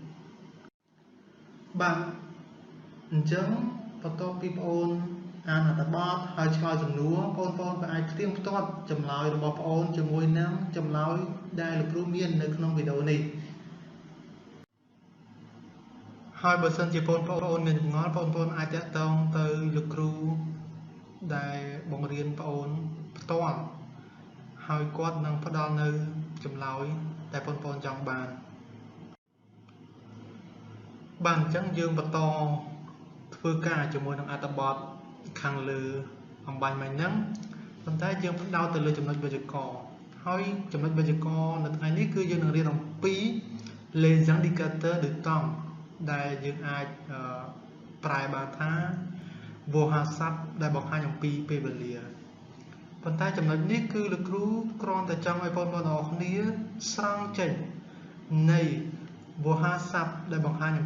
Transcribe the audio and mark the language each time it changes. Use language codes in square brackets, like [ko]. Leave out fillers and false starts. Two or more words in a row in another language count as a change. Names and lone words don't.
[km] បាទអញ្ចឹងបន្ទាប់ពីបងប្អូនអានអត្ថបទហើយឆ្លើយសំណួរបងប្អូនក៏អាចផ្ទៀងផ្ទាត់ចម្លើយរបស់បងប្អូនជាមួយនឹងចម្លើយដែលលោកគ្រូមាននៅក្នុងវីដេអូនេះហហើយបើសិនជាបងប្អូនមានចម្ងល់បងប្អូនអាចតាក់ទងទៅលោកគ្រូដែលបង្រៀនបងប្អូនផ្ទាល់ហើយគាត់នឹងផ្ដល់នៅចម្លើយដែលបងប្អូនចង់បាន អញ្ចឹងយើងបន្តធ្វើការជាមួយនឹងអត្ថបទខាងលើអំបញ្ញមិញហ្នឹងប៉ុន្តែយើងផ្ដោតទៅលើចំណុចវេយ្យាករណ៍ហើយចំណុចវេយ្យាករណ៍នៅថ្ងៃនេះគឺយើង នឹងរៀនអំពី [fr] les indicateurs de temps [km] ដែលយើងអាចប្រែបានថាវោហារស័ព្ទដែលបង្ហាញអំពីពេលវេលាប៉ុន្តែចំណុចនេះគឺ លោកគ្រូគ្រាន់តែចង់ឲ្យបងប្អូនទាំងអស់គ្នាស្រង់ចេញនៃវោហារស័ព្ទដែលបង្ហាញអំ